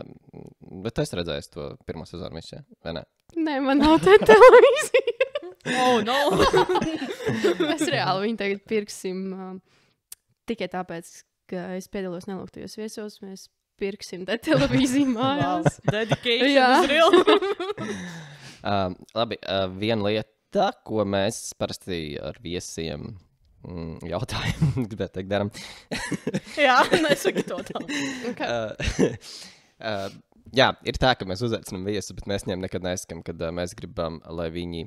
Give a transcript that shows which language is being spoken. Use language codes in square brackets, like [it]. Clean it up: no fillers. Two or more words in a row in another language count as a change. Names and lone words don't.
[lv] Bet tu esi redzējis to pirmo sezonu visu, jā? Vai ne? Nē, man nav tā televīzija. No. Mēs reāli viņu tagad pirksim tikai tāpēc, ka es piedalos nelūgtajos viesos, mēs pirksim te televīziju mājās. [en] Dedication is real. [lv] Labi, viena lieta, ko mēs parasti ar viesiem jautājam, gribētu teikt, daram. Jā, nesaki to tā. Jā, ir tā, ka mēs uzaicinām viesu, bet mēs viņiem nekad nesakām, kad mēs gribam, lai viņi...